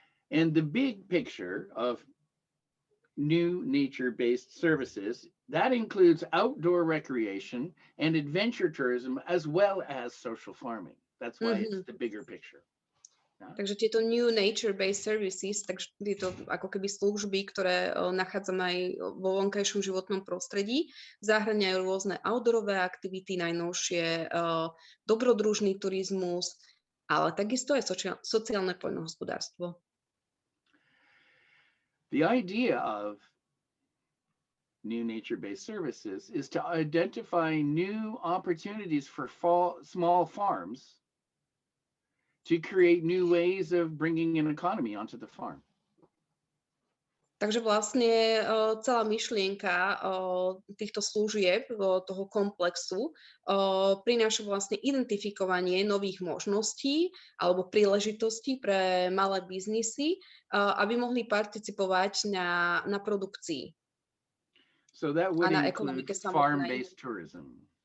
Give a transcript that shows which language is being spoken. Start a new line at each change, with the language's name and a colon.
English: And the big picture of new nature-based services, that includes outdoor recreation and adventure tourism, as well as social farming. That's why it's the bigger picture.
Slovak: Takže tieto new nature-based services, takže tieto ako keby služby, ktoré nachádzame aj vo vonkajšom životnom prostredí, zahŕňajú rôzne outdoorové aktivity, najnovšie dobrodružný turizmus, ale takisto aj sociálne poľnohospodárstvo.
English: The idea of new nature-based services is to identify new opportunities for small farms to create new ways of bringing an economy onto the farm.
Slovak: Takže vlastne celá myšlienka týchto služieb, toho komplexu, prináša vlastne identifikovanie nových možností alebo príležitostí pre malé biznisy, aby mohli participovať na produkcii.
English: So that would include farm-based tourism.